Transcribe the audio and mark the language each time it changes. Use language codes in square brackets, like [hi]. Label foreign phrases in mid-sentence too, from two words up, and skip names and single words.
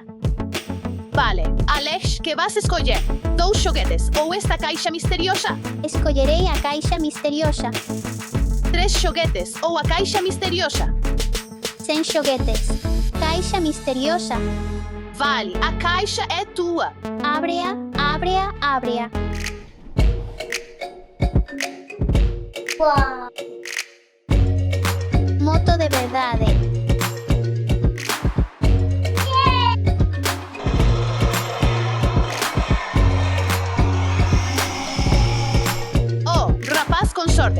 [gl] Vale, Alex, que vas escoller? 2 xoguetes ou esta caixa misteriosa? Escollerei a caixa misteriosa. 3 xoguetes ou a caixa misteriosa? Sen xoguetes. Caixa misteriosa. Vale, a caixa é tua. Ábrea, ábrea, ábrea. Uau. Moto de verdade. Oh, rapaz com sorte.